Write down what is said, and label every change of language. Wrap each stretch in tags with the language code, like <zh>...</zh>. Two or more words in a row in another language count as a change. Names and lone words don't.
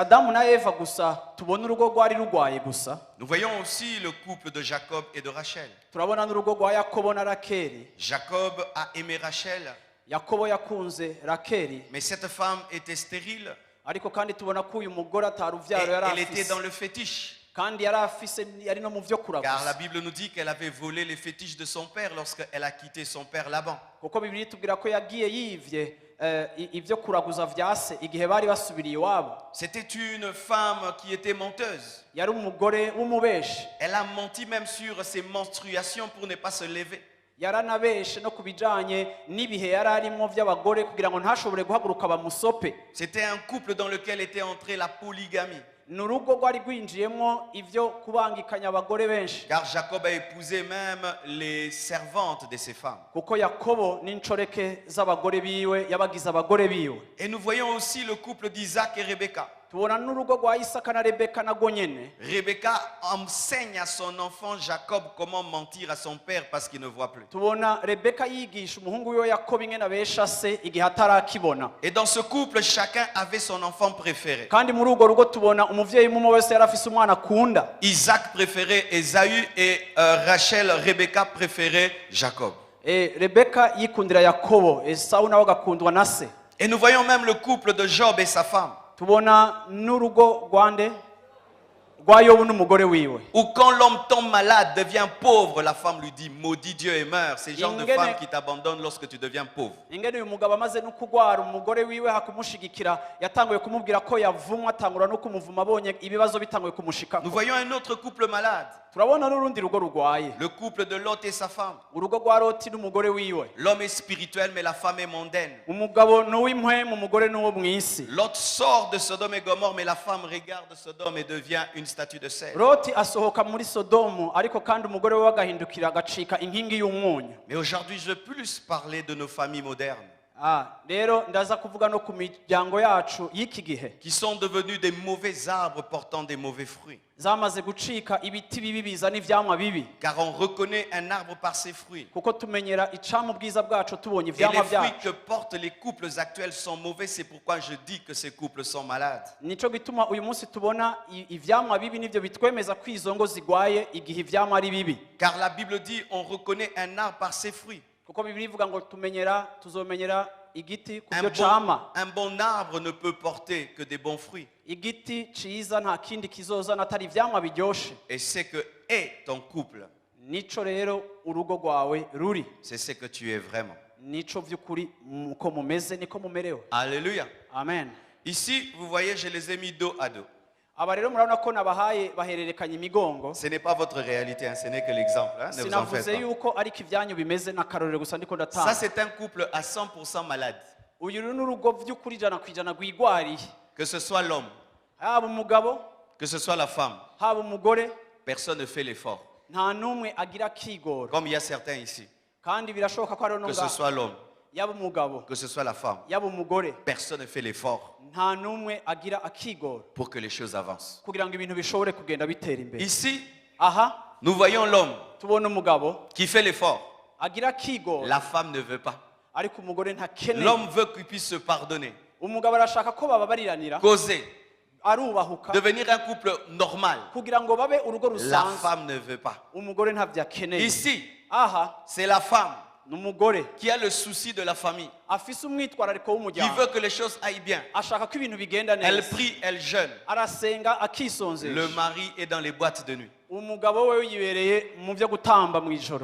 <fr>Nous voyons aussi le couple de Jacob et de Rachel. Jacob a aimé Rachel, mais cette femme était stérile. Et elle était dans le fétiche.</fr> <rn>kandi yari afise yari no mu vyo</rn> <fr>Car la</fr> <rn>kuraguza</rn> <fr>Bible nous dit qu'elle avait volé les fétiches de son père lorsqu'elle a quitté son père Laban.</fr> <rn>kuko Bibiliya itubwira ko yagiye yivye ivyo kuraguza vya se igihe bari basubiriye iwabo.</rn> <fr>C'était une femme qui était menteuse.</fr> <rn>Yari umugore w'umubeshi,</rn> <fr>Elle a menti même sur ses menstruations pour ne pas se lever.</fr> <rn>yaranabeshe no kubijanye n'ibihe yari arimo vy'abagore kugira ngo ntashobore guhaguruka bamusope.</rn> <fr>C'était un couple dans lequel était entrée la polygamie.</fr> <rn>N'urugo rwari rwinjiyemwo ivyo kubangikanya abagore benshi,</rn> <fr>Car Jacob a épousé même les servantes de ses femmes.</fr> <rn>kuko Yakobo n'incoreke z'abagore biwe yabagize abagore biwe.</rn> <fr>Et nous voyons aussi le couple d'Isaac et Rebecca.</fr> <rn>Tubona n'urugo rwa Isaka na Rebeka nago nyene.</rn> <fr>Rebecca enseigne à son enfant Jacob comment mentir à son père parce qu'il ne voit plus.</fr> <rn>Tubona Rebeka yigisha umuhungu wiwe Yakobo ingene abesha se igihe atarakibona.</rn> <fr>Et dans ce couple, chacun avait son enfant préféré.</fr> <rn>Kandi muri urwo rugo tubona umuvyeyi umwe wese yari afise umwana akunda.</rn> <fr>Isaac préférait Ésaü et Rachel, Rebecca préférait Jacob.</fr> <rn>Rebeka yikundira Yakobo, Esau nawe agakundwa na se.</rn> <fr>Et nous voyons même le couple de Job et sa femme.</fr> <rn>Tubona n'urugo rwande rwa Yobu n'umugore wiwe.</rn> <fr>Ou quand l'homme tombe malade, devient pauvre, la femme lui dit maudit Dieu et meurt. C'est le genre de</fr> <rn>Ingene-</rn> <fr>femme qui t'abandonne lorsque tu deviens pauvre.</fr> <rn>Ingene uyu mugabo amaze no kugwara umugore wiwe hakumushigikira yatanguye kumubwira ko yavumwa atangura no kumuvuma abonye ibibazo bitanguye kumushika.</rn> <fr>Nous voyons un autre couple malade.</fr> <rn>Turabona n'urundi rugo rugwaye.</rn> <fr>Le couple de Lot et sa femme.</fr> <rn>Urugo rwa Loti n'umugore wiwe.</rn> <fr>L'homme est spirituel, mais la femme est mondaine.</fr> <rn>Umugabo n'uw'impwemu umugore n'uwo mw'isi.</rn> <fr>Lot sort de Sodome et Gomorrhe, mais la femme regarde Sodome et devient une statue de sel.</fr> <rn>Loti asohoka muri Sodomu ariko kandi umugore we agahindukira agacika inkingi y'umunyu.</rn> <fr>Mais aujourd'hui, je veux plus parler de nos familles modernes,</fr> <rn>Rero ndaza kuvuga no ku miryango yacu y'iki gihe</rn> <fr>qui sont devenus des mauvais arbres portant des mauvais fruits.</fr> <rn>zamaze gucika ibiti bibi bizana ivyamwa bibi,</rn> <fr>Car on reconnaît un arbre par ses fruits.</fr> <rn>kuko tumenyera icamwa ubwiza bwacu tubonye</rn> <fr>Et</fr> <rn>ivyamwa</rn> <fr>les fruits</fr> <rn>vyacu.</rn> <fr>que portent les couples actuels sont mauvais, c'est pourquoi je dis que ces couples sont malades.</fr> <rn>Nico gituma uyu munsi tubona ivyamwa bibi nivyo bitwemeza ko izo ngo zigwaye igihe ivyamwa ari bibi,</rn> <fr>Car la Bible dit on reconnaît un arbre par ses fruits.</fr> <rn>kuko Bibiliya ivuga ngo tuzomenyera igiti ku byo cama.</rn> <fr>Un bon arbre ne peut porter que des bons fruits.</fr> <rn>Igiti ciza nta kindi kizozana atari ivyamwa biryoshe.</rn> <fr>Et c'est que est ton couple,</fr> <rn>Nico rero urugo rwawe ruri,</rn> <fr>c'est ce que tu es vraiment.</fr> <rn>nico vy'ukuri uko mumeze niko mumerewe.</rn> <fr>Alléluia.</fr> <rn>Amen.</rn> <fr>Ici, vous voyez, je les ai mis dos à dos.</fr> <rn>Aba rero murabona ko nabahaye bahererekanya imigongo.</rn> <fr>Ce n'est pas votre réalité, hein, ce n'est que l'exemple. Hein, ne vous en faites</fr> <rn>Sinavuze</rn> <fr>pas.</fr> <rn>yuko ariko ivyanyu bimeze n'akarorero gusa ndiko</rn> <fr>Ça,</fr> <rn>ndatanga.</rn> <fr>c'est un couple à 100% malade.</fr> <rn>Uyu rero n'urugo vy'ukuri ijana kwijana rwigwariye.</rn> <fr>Que ce soit l'homme,</fr> <rn>Haba umugabo,</rn> <fr>que ce soit la femme,</fr> <rn>haba umugore,</rn> <fr>personne ne fait l'effort.</fr> <rn>nta n'umwe agira kigoro.</rn> <fr>Comme il y a certains ici.</fr> <rn>Kandi birashoboka ko hariho</rn> <fr>Que ce</fr> <rn>n'unga</rn> <fr>soit l'homme,</fr> <rn>yaba umugabo,</rn> <fr>que ce soit la femme,</fr> <rn>yaba umugore,</rn> <fr>personne ne fait l'effort</fr> <rn>nta n'umwe agira akigoro</rn> <fr>pour que les choses avancent.</fr> <rn>kugira ngo ibintu bishobore kugenda bitera imbere.</rn> <fr>Ici,</fr> <rn>Aha</rn> <fr>nous voyons l'homme</fr> <rn>tubona umugabo</rn> <fr>qui fait l'effort.</fr> <rn>agira kigoro,</rn> <fr>La femme ne veut pas.</fr> <rn>ariko umugore ntakeneye.</rn> <fr>L'homme veut qu'il puisse se pardonner,</fr> <rn>Umugabo arashaka ko bababariranira,</rn> <fr>causer,</fr> <rn>arubahuka</rn> <fr>devenir un couple normal.</fr> <rn>kugira ngo babe urugo</rn> <fr>La</fr> <rn>rusanzwe.</rn> <fr>femme ne veut pas.</fr> <rn>Umugore ntavyo akeneye.</rn> <fr>Ici,</fr> <rn>Aha</rn> <fr>c'est la femme</fr> <rn>n'umugore</rn> <fr>qui a le souci de la famille,</fr> <rn>afise umwitwarariko</rn> <fr>qui</fr> <rn>w'umuryango,</rn> <fr>veut que les choses aillent bien.</fr> <rn>ashaka ko ibintu bigenda</rn> <fr>Elle</fr> <rn>neza,</rn> <fr>prie, elle jeûne.</fr> <rn>arasenga</rn> <fr>Le</fr> <rn>akisonzesha.</rn> <fr>mari est dans les boîtes de nuit.</fr> <rn>Umugabo we yibereye mu vyo gutamba mw'ijoro.</rn>